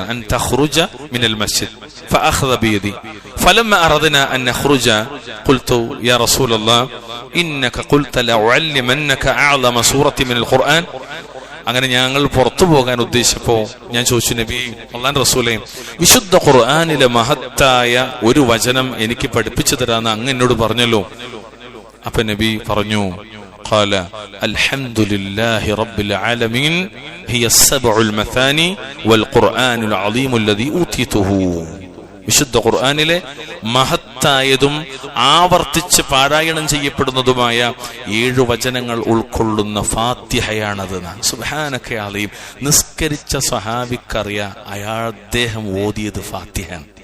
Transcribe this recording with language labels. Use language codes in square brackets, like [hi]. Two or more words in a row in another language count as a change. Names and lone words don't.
[ar] أن تخرج من المسجد فأخذ بيدي فلما أردنا أن نخرج قلت يا رسول الله إنك قلت لأعلمنك أعظم سورة من القرآن. [ml] അങ്ങനെ ഞങ്ങൾ പുറത്തു പോകാൻ ഉദ്ദേശിച്ചപ്പോ ഞാൻ ചോദിച്ചു, നബി അല്ലാഹുവിന്റെ റസൂലേ, വിശുദ്ധ ഖുർആനിലെ മഹത്തായ ഒരു വചനം എനിക്ക് പഠിപ്പിച്ചു തരാന്ന് അങ്ങ് എന്നോട് പറഞ്ഞല്ലോ. അപ്പൊ നബി പറഞ്ഞു, [ar] قال الحمد لله رب العالمين هي السبع المثاني والقرآن العظيم الذي أوتيته. [ml] വിശുദ്ധ ഖുർആനിലെ മഹത്തായതും ആവർത്തിച്ച് പാരായണം ചെയ്യപ്പെടുന്നതുമായ 7 വചനങ്ങൾ ഉൾക്കൊള്ളുന്ന ഫാത്തിഹയാണത്. [ar] سبحانك عليم. [ml] നിസ്കരിച്ച സ്വഹാബിക്കറിയാം അദ്ദേഹം ഓതിയത് ഫാത്തിഹയാണ്.